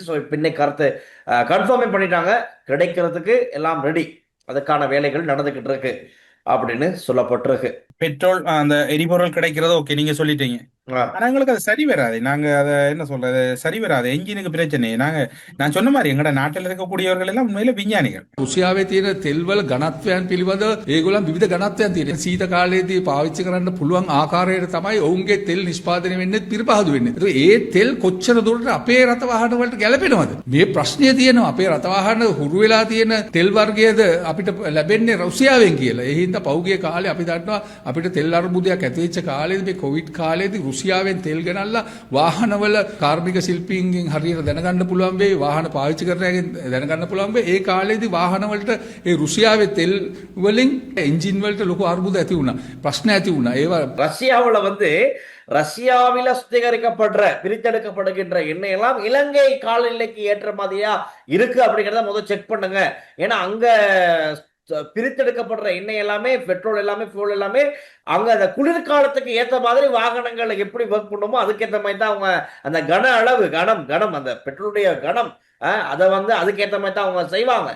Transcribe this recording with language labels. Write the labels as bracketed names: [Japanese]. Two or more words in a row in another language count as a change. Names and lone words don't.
[Tamil] ஸோ இப்போ இன்னைக்கு கருத்து கன்ஃபார்மே பண்ணிட்டாங்க, கிடைக்கிறதுக்கு எல்லாம் ரெடி, அதுக்கான வேலைகள் நடந்துகிட்டு இருக்கு அப்படின்னு சொல்லப்பட்டிருக்கு. பெட்ரோல் அந்த எரிபொருள் கிடைக்கிறது ஓகே நீங்க சொல்லிட்டீங்க. ஆனா எங்களுக்கு அது சரி வராது. நாங்க அதை என்ன சொல்றது, சரி வராது. என்ஜினுக்கு பிரச்சனை. நான் சொன்ன மாதிரி எங்கட நாட்டில் இருக்கக்கூடியவர்கள் එல்லாம் உண்மையில විඥානිකයි. [Sinhala] රුසියාවේ තියෙන තෙල්වල ඝනත්වයන් පිළිබඳව ඒගොල්ලන් විවිධ ඝනත්වයන් තියෙනවා. සීත කාලයේදී පාවිච්චි කරන්න පුළුවන් ආකාරයට තමයි ඔවුන්ගේ තෙල් නිෂ්පාදනය වෙන්නේ, පිරිපහදු වෙන්නේ. ඒක ඒ තෙල් කොච්චර දුරට අපේ රට වාහන වලට ගැලපෙනවද? මේ ප්‍රශ්නය තියෙනවා. අපේ රට වාහන හුරු වෙලා තියෙන තෙල් වර්ගයේද අපිට ලැබෙන්නේ රුසියාවෙන් කියලා. ඒ හින්දා පෞගිය කාලේ අපි දන්නවා අපිට තෙල් අර්බුදයක් ඇති වෙච්ච කාලේදී මේ කොවිඩ් කාලේදී රුසියාවෙන් තෙල් ගෙනල්ලා වාහනවල කාර්මික ශිල්පීන්ගෙන් හරියට දැනගන්න පුළුවන් වෙයි, වාහන පාවිච්චි කරන අයගෙන් දැනගන්න පුළුවන් වෙයි. ඒ කාලේදී වාහන වලට ඒ රුසියාවේ තෙල් වලින් එන්ජින් වලට ලොකු අර්බුද ඇති වුණා, ප්‍රශ්න ඇති වුණා. ඒවා [Tamil] ரஷ்யாவில் ரஷ்யாவில சுத்திகரிக்கப்படுற பிரித்தெடுக்கப்படுகின்ற எண்ணெய் எல்லாம் இலங்கை காலநிலைக்கு ஏற்ற மாதிரியா இருக்கு அப்படிங்கிறத முதல் செக் பண்ணுங்க. ஏன்னா அங்க பிரித்தெடுக்கப்படுற எண்ணெய் எல்லாமே, பெட்ரோல் எல்லாமே, ஃபியூல் எல்லாமே அங்க அந்த குளிர்காலத்துக்கு ஏற்ற மாதிரி வாகனங்கள் எப்படி ஒர்க் பண்ணுமோ அதுக்கேற்ற மாதிரி தான் அவங்க அந்த கன அளவு கனம் அந்த பெட்ரோலுடைய கனம் அதை வந்து அதுக்கேற்ற மாதிரி தான் அவங்க செய்வாங்க.